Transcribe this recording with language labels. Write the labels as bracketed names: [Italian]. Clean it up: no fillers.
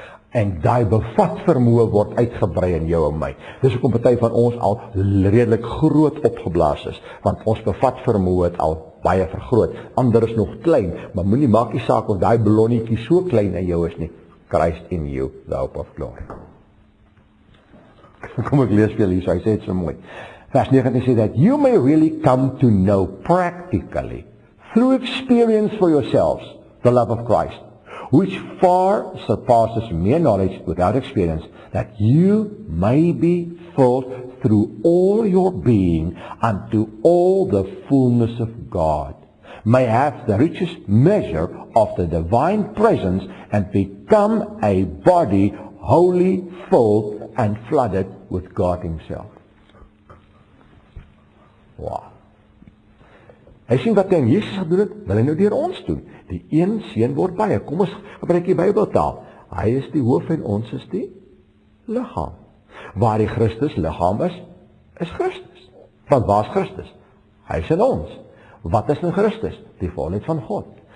[Afrikaans] En daai bevat vermoë word uitgebrei in jou en my. Dis hoekom party van ons al redelik groot opgeblaas is, want ons bevat vermoë het al baie vergroot. Ander is nog klein, maar moenie maak nie saak of daai ballonnetjie so klein in jou is nie. [English] Christ in you, the hope of glory. [Afrikaans] Kom ek lees vir julle hier, hy sê dit so mooi. Vers 19 sê [English] that you may really come to know practically, through experience for yourselves, the love of Christ. which far surpasses mere knowledge without experience, that you may be filled through all your being unto all the fullness of God, may have the richest measure of the divine presence and become a body wholly filled and flooded with God Himself. Wow. [Afrikaans] Hy sien wat hy in Jesus gedoen het, wil hy nou deur ons doen. Die een seun word baie. Kom ons gebruik die Bybeltaal. Hy is die hoof en ons is die liggaam. Waar die Christus liggaam is Christus. Want waar is Christus? Hy is in ons. Wat is in Christus? Die volheid van God.